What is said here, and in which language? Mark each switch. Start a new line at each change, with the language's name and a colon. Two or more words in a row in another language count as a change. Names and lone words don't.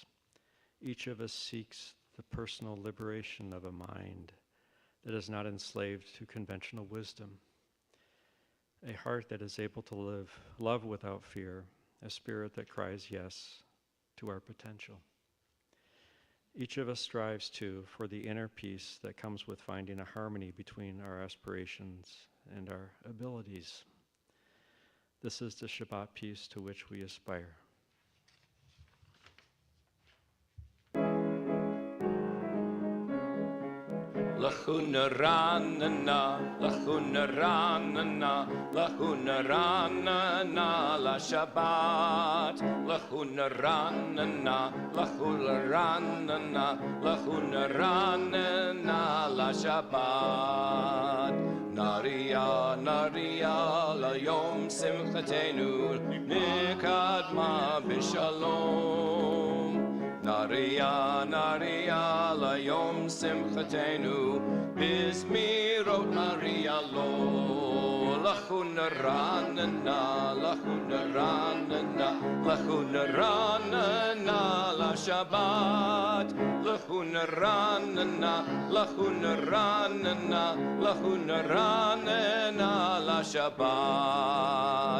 English: Each of us seeks the personal liberation of a mind that is not enslaved to conventional wisdom, a heart that is able to love without fear, a spirit that cries yes to our potential. Each of us strives for the inner peace that comes with finding a harmony between our aspirations and our abilities. This is the Shabbat peace to which we aspire.
Hebrew: לכו נרננה, לכו נרננה, לכו נרננה, לשבת. לכו נרננה, לכו נרננה, לכו נרננה, לשבת. נריעה, נריעה, ליום שמחתנו, נקדמה בשלום. נריעה, נריעה, ליום שמחתנו, בזמירות נריעה לו. לכו נרננה, לכו נרננה, לכו נרננה, לשבת. לכו נרננה, לכו נרננה, לכו נרננה, לשבת.